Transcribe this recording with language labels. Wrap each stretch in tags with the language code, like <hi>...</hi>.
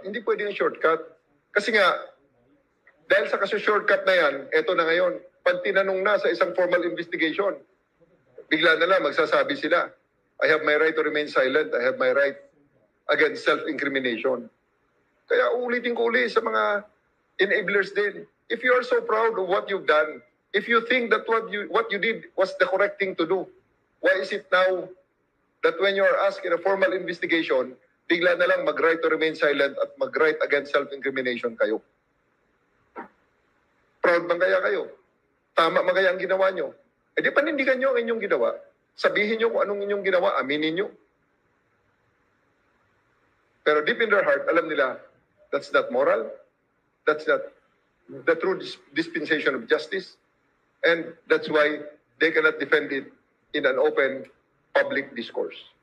<tl>Hindi pwede yung shortcut. Kasi nga, dahil sa shortcut na yan, eto na ngayon, pag tinanong na sa isang formal investigation, bigla na lang magsasabi sila,</tl> <en>I have my right to remain silent, I have my right against self-incrimination.</en> <tl>Kaya ulitin ko ulit sa mga enablers din.</tl> <en>If you are so proud of what you've done, if you think that what you did was the correct thing to do, why is it now that when you are asked in a formal investigation,</en> <tl>bigla na lang mag-right to remain silent at mag-right against self-incrimination kayo? Proud bang kaya kayo? Tama ba kaya ang ginawa nyo? E di panindigan nyo ang inyong ginawa. Sabihin nyo kung anong inyong ginawa, aminin nyo.</tl> <en>Pero deep in their heart,</en> <tl>alam nila,</tl> <en>that's not moral. That's not the true dispensation of justice. And that's why they cannot defend it in an open public discourse.</en>